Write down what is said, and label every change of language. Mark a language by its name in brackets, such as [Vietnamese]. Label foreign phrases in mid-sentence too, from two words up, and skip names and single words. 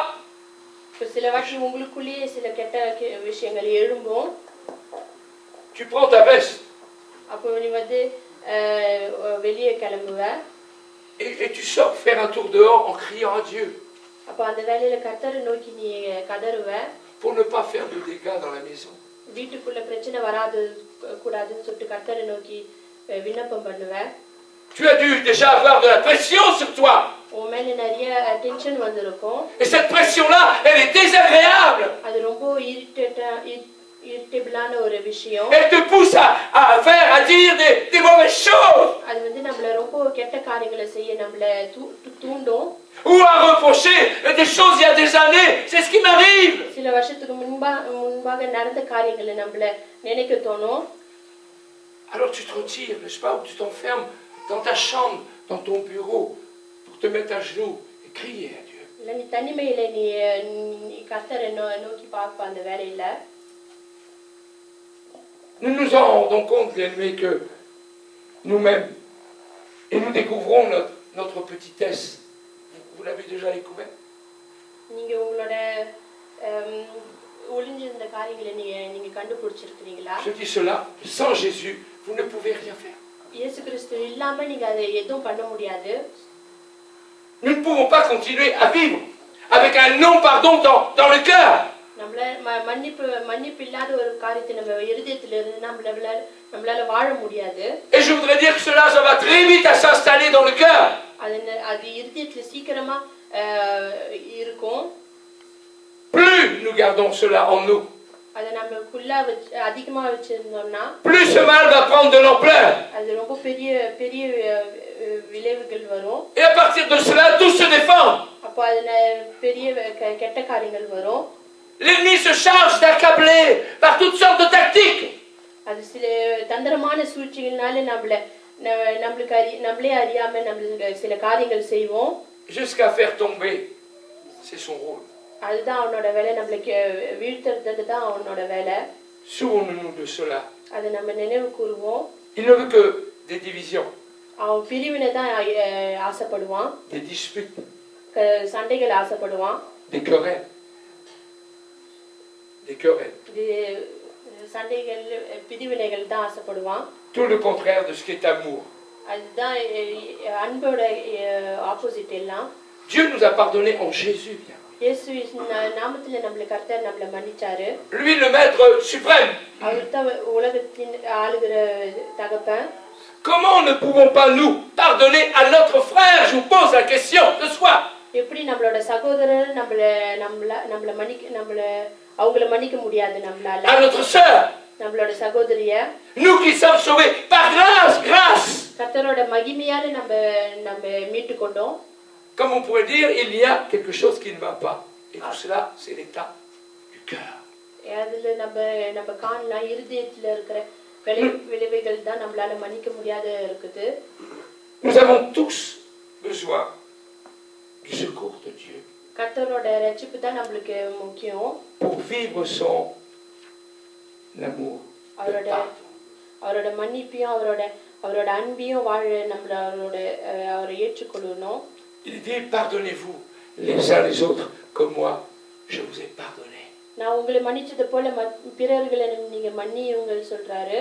[Tamil] இப்ப சில வாட்டி உங்களுக்குள்ளேயே சில கெட்ட விஷயங்கள் எழும்பும். [French] Tu prends ta veste [Tamil] அப்போ நீ வந்து வெளியே கிளம்புவ. [French] et tu sors faire un tour dehors en criant à Dieu [Tamil] அப்போ அந்த வேலையில கர்த்தரை நோக்கி நீ கதறுவ. [French] pour ne pas faire de dégâts dans la maison. [Tamil] வீட்டுக்குள்ள பிரச்சனை வராது கூடாதுன்னு சொல்லிட்டு கர்த்தரை நோக்கி விண்ணப்பம் பண்ணுவ. [French] Tu as dû déjà avoir de la pression sur toi. [Tamil] உன் மேல நிறைய டென்ஷன் வந்திருக்கும். [French] Et cette pression-là, elle est désagréable. [Tamil] அது ரொம்ப irritable ஒரு விஷயம். [French] Elle te pousse à dire des mauvaises choses. [Tamil] அது வந்து நம்மள ரொம்ப கெட்ட காரியங்களை செய்ய நம்மள தூண்டும். [French] Ou à reprocher des choses il y a des années. C'est ce qui m'arrive. [Tamil] சில வருஷத்துக்கு முன்பாக நடந்த காரியங்களை நம்மள நினைக்க தோணும். [French] Alors tu te retires, n'est-ce pas? Ou tu t'enfermes dans ta chambre, dans ton bureau, pour te mettre à genoux et crier à Dieu. [Tamil] இல்ல நீ தனிமையில நீ கர்த்தரை நோக்கி பார்ப்ப அந்த வேலையில. [French] Nous nous en rendons compte, bien-aimés, que nous-mêmes, et nous découvrons notre petitesse. Vous l'avez déjà découvert? [Tamil] நீங்க உங்களோட ஒளிஞ்சிருந்த காரியங்களை நீங்க கண்டுபிடிச்சிருக்கீங்களா? [French] Je dis cela, sans Jésus, vous ne pouvez rien faire. [Tamil] இயேசு கிறிஸ்து இல்லாம நீங்க அதை எதுவும் பண்ண முடியாது. [French] Nous ne pouvons pas continuer à vivre avec un non-pardon dans le cœur. [Tamil] நம்மள மன்னிப்பு இல்லாத ஒரு காரியத்தை நம்ம இருதயத்துல இருந்து நம்மளால வாழ முடியாது. [French] Et je voudrais dire que ça va très vite à s'installer dans le cœur. [Tamil] அது இருதயத்துல சீக்கிரமா இருக்கும். [French] Plus nous gardons cela en nous, [Tamil] அதை நம்மக்குள்ள அதிகமா வச்சிருந்தோம்னா [French] plus ce mal va prendre de l'ampleur. [Tamil] அது ரொம்ப பெரிய விளைவுகள் வரும். [French] Et à partir de cela, tout se défend. [Tamil] அப்போ அதுல பெரிய கெட்ட காரியங்கள் வரும். [French] L'ennemi se charge d'accabler par toutes sortes de tactiques. [Tamil] அது சில தந்திரமான சூழ்ச்சிகள்னால நம்மளே அறியாம நம்மளுக்கு சில காரியங்கள் செய்வோம். [French] Jusqu'à faire tomber. C'est son rôle. [Tamil] அதுதான் அவனோட வேலை, நம்மளுக்கு வீழ்த்துறது தான் அவனோட வேலை. [French] Souvenons-nous de cela. [Tamil] அதை நம்ம நினைவு கூறுவோம். [French] Il ne veut que des divisions. [Tamil] அவன் பிரிவினை தான் ஆசைப்படுவான். [French] Des disputes. [Tamil] சண்டைகள் ஆசைப்படுவான். [French] Des querelles. Des querelles. [Tamil] சண்டைகள் பிரிவினைகள் தான் ஆசைப்படுவான். [French] Tout le contraire de ce qui est amour. [Tamil] அதுதான் அன்போட ஆப்போசிட் எல்லாம். [French] Dieu nous a pardonné en Jésus. [Tamil] இயேசு நாமத்துல கர்த்தர் நம்மள மன்னிச்சாரு. [French] Lui le maître suprême. [Tamil] அவர் தான் உலகத்தின் ஆளுகிற தகப்பன். [French] Comment ne pouvons pas nous pardonner à notre frère? Je vous pose la question ce soir. [Tamil] எப்படி நம்மளோட சகோதரர் அவங்கள மன்னிக்க முடியாது நம்மளால? [French] À notre sœur. [Tamil] நம்மளோட சகோதரிய [French] Nous qui sommes sauvés par grâce, grâce. [Tamil] கர்த்தரோட மகிமையால நம்ம மீட்டு கொண்டோம். [French] Comme on pourrait dire, il y a quelque chose qui ne va pas. Et tout cela, c'est l'état du cœur. [Tamil] அதுல நம்ம காணலாம் இருதயத்துல இருக்கிற விளைவுகள் தான் நம்மளால மன்னிக்க முடியாத இருக்குது. [French] Nous avons tous besoin du secours de Dieu. [Tamil] கர்த்தரோட ரட்சிப்பு தான் நம்மளுக்கு முக்கியம். [French] Pour vivre son amour. [Tamil] அவரோட மன்னிப்பையும் அவரோட அன்பையும் வாழ அவரை ஏற்றுக்கொள்ளணும். [French] Il dit, pardonnez-vous les uns les autres comme moi, je vous ai pardonné. [Tamil] நான் உங்களை மன்னிச்சது போல பிறர்களை நீங்க மன்னியுங்க சொல்றாரு.